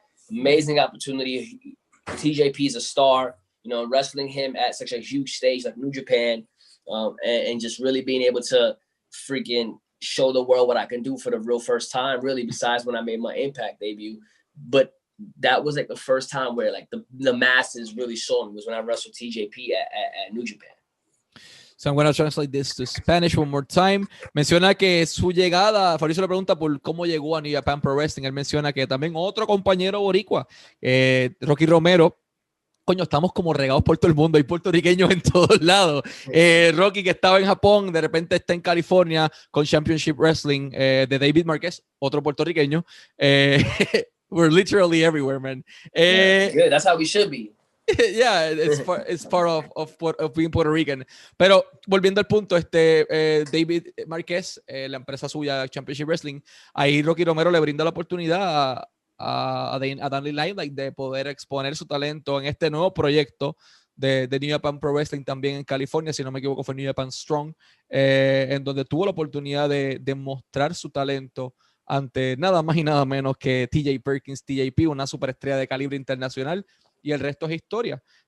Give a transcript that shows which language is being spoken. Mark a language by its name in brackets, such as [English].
[English] Amazing opportunity. TJP is a star, you know, wrestling him at such a huge stage like New Japan, and just really being able to freaking show the world what I can do for the real first time, really, besides when I made my Impact debut. But that was like the first time where like the masses really saw me was when I wrestled TJP at New Japan. So I'm going to translate this to Spanish one more time. [Spanish] Menciona que su llegada, Fabricio le pregunta por cómo llegó a New Japan Pro Wrestling. Él menciona que también otro compañero boricua, Rocky Romero. Coño, estamos como regados por todo el mundo, hay puertorriqueños en todos lados. Rocky, que estaba en Japón, de repente está en California con Championship Wrestling de David Marquez, otro puertorriqueño. [English] We're literally everywhere, man. Yeah, good. That's how we should be. Yeah, it's part of being Puerto Rican. [Spanish] Pero volviendo al punto, David Marquez, la empresa suya, Championship Wrestling, ahí Rocky Romero le brinda la oportunidad a Limelight de poder exponer su talento en este nuevo proyecto de New Japan Pro Wrestling también en California, si no me equivoco fue New Japan Strong, en donde tuvo la oportunidad de mostrar su talento ante nada más y nada menos que TJ Perkins, TJP, una superestrella de calibre internacional, y el resto es historia.